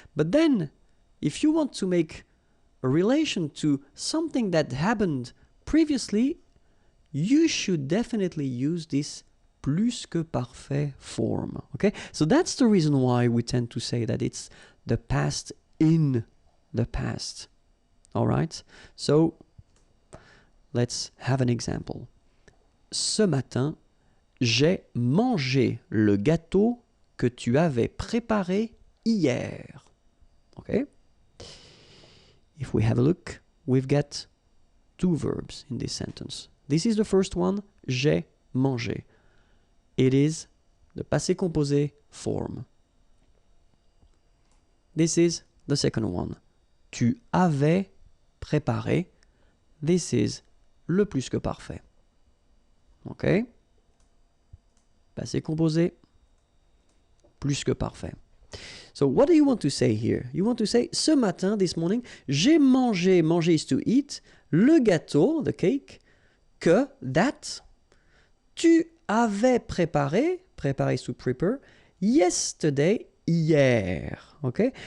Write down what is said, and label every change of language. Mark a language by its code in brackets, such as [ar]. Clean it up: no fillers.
[en] But then, if you want to make a relation to something that happened previously, you should definitely use this plus que parfait form, okay? So that's the reason why we tend to say that it's the past in the past, all right? So, let's have an example. [fr] Ce matin, j'ai mangé le gâteau que tu avais préparé hier. [en] Okay? If we have a look, we've got two verbs in this sentence. This is the first one, [fr] j'ai mangé. [en] It is the passé composé form. This is the second one. [fr] Tu avais préparé. [en] This is le plus que parfait. OK? [fr] Passé composé, plus que parfait. [en] So what do you want to say here? You want to say, [fr] ce matin, [en] this morning, [fr] j'ai mangé, [en] manger is to eat, [fr] le gâteau, [en] the cake, que, that, [fr] tu avais préparé, [en] préparé is to prepare, yesterday, [fr] hier. [en] Okay?